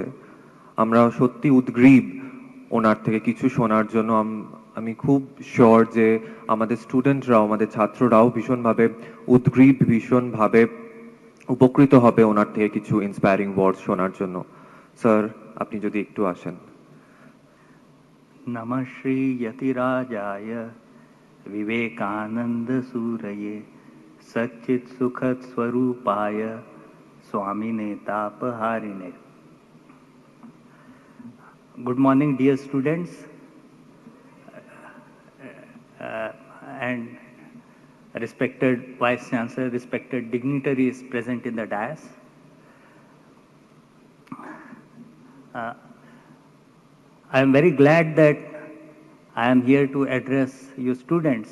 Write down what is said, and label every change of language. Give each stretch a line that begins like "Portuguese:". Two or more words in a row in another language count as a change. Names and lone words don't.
Bangla: আমরা সত্যি উদ্গ্রীব ওনার থেকে কিছু শোনার জন্য। আমি খুব শিওর যে আমাদের স্টুডেন্টরাও, আমাদের ছাত্ররাও ভীষণভাবে উদ্গ্রীব, ভীষণভাবে উপকৃত হবে ওনার থেকে কিছু
English: inspiring words
Bangla: শোনার জন্য। স্যার, আপনি যদি একটু আসেন।
Sanskrit: नमः श्री यतिराजाय विवेकानंद सूरये सच्चित सुखद स्वरूपाय स्वामिने तापहारिणे।
English: Good morning, dear students and respected Vice Chancellor, respected dignitaries present in the dais. I am very glad that I am here to address you students.